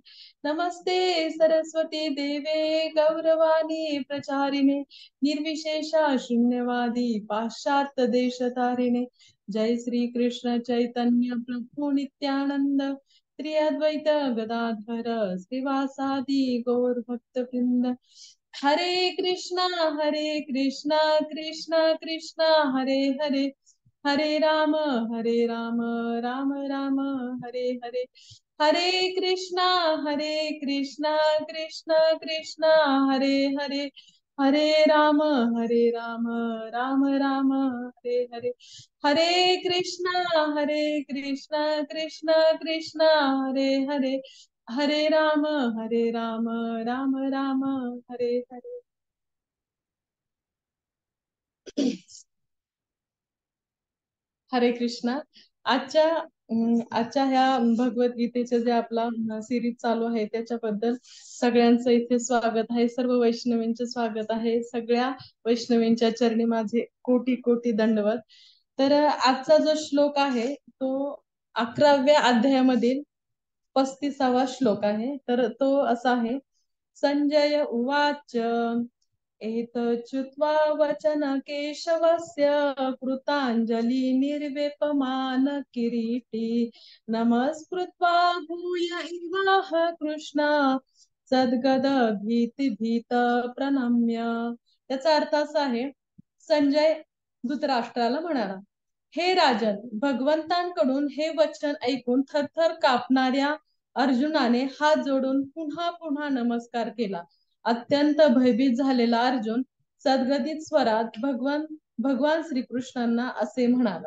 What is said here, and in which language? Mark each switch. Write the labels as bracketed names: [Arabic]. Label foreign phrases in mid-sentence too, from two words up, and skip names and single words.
[Sanskrit] नमस्ते सरस्वती देवे गौरवाणी प्रचारिणे निर्विशेषा शून्यवादी पाश्चात्य देशतारिणे। जय श्री कृष्ण चैतन्य प्रभु नित्यानंद श्री अद्वैत गदाधर श्रीवासादि गौर भक्त वृंद। हरे कृष्णा कृष्णा कृष्णा हरे हरे, हरे राम राम राम हरे हरे। हरे कृष्णा कृष्णा कृष्णा हरे हरे, हरे राम राम राम हरे हरे। हरे कृष्णा कृष्णा कृष्णा हरे हरे, हरे राम राम राम हरे हरे। हरे कृष्णा। [Marathi] आजच्या ह्या भगवद्गीतेचे जे आपला सिरीज चालू आहे त्याच्याबद्दल सगळ्यांचं इथे स्वागत आहे। सर्व वैष्णवींचे स्वागत आहे। सगळ्या वैष्णवींच्या चरणी माझे कोटी कोटी दंडवत। तर आजचा जो श्लोक आहे तो 11व्या अध्यायामधील 35वा श्लोक आहे। तर तो असा आहे, [Sanskrit] संजय उवाच एतच्छ्रुत्वा वचन केशवस्य कृताञ्जलि निर्वेपमान किरीटी नमस्कृत्वा भूय इवाह कृष्ण सद्गद भीति भीत प्रणम्य। [Marathi] त्याचा अर्थ असा आहे, संजय धृतराष्ट्राला म्हणाला, हे राजन, भगवंतांकडून हे वचन ऐकून थरथर कापणाऱ्या अर्जुनाने हात जोडून पुन्हा पुन्हा नमस्कार केला। अत्यंत भयभीत झालेला अर्जुन सद्गदित स्वरात भगवान श्रीकृष्णांना असे म्हणाला।